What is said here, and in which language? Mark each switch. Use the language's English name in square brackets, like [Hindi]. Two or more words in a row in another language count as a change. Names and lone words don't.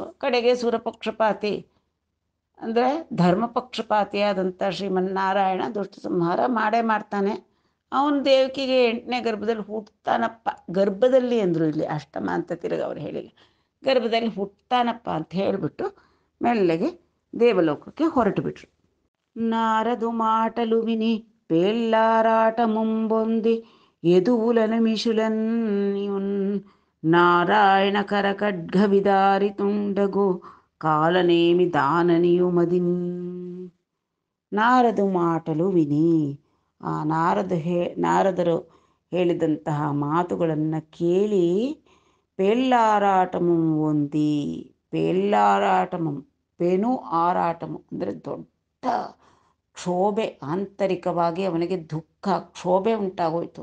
[Kannada] ಕಡೆಗೆ ಸುರಪಕ್ಷಪಾತಿ ಅಂದರೆ ಧರ್ಮಪಕ್ಷಪಾತಿಯಾದಂಥ ಶ್ರೀಮನ್ನಾರಾಯಣ ದುಷ್ಟ ಸಂಹಾರ ಮಾಡೇ ಮಾಡ್ತಾನೆ. ಅವನ ದೇವಕಿಗೆ 8ನೇ ಗರ್ಭದಲ್ಲಿ ಹುಟ್ಟುತ್ತಾನಪ್ಪ. ಗರ್ಭದಲ್ಲಿ ಅಂದರು, ಇಲ್ಲಿ ಅಷ್ಟಮ ಅಂತ ತಿರುಗಿ ಅವ್ರು ಹೇಳಿಲ್ಲ, ಗರ್ಭದಲ್ಲಿ ಹುಟ್ಟುತ್ತಾನಪ್ಪ ಅಂತ ಹೇಳಿಬಿಟ್ಟು ಮೆಲ್ಲಗೆ ದೇವಲೋಕಕ್ಕೆ ಹೊರಟು ಬಿಟ್ರು. [Telugu] నారదు మాటలు విని పేళ్లారాట ముంబొంది ఎదువులనమిషులన్యున్ నారాయణ కరకడ్గ విదారితుండగు కాలనేమి దాననియుమదిన్. నారదు మాటలు విని, [Kannada] ಆ ನಾರದರು ಹೇಳಿದಂತಹ ಮಾತುಗಳನ್ನು ಕೇಳಿ ಪೇಳ್ಳಾರಾಟಮು ಹೊಂದಿ, [Telugu] పేళ్లారాటము పెను ఆరాటము [Kannada] ಅಂದರೆ ದೊಡ್ಡ ಕ್ಷೋಭೆ, ಆಂತರಿಕವಾಗಿ ಅವನಿಗೆ ದುಃಖ ಕ್ಷೋಭೆ ಉಂಟಾಗೋಯ್ತು.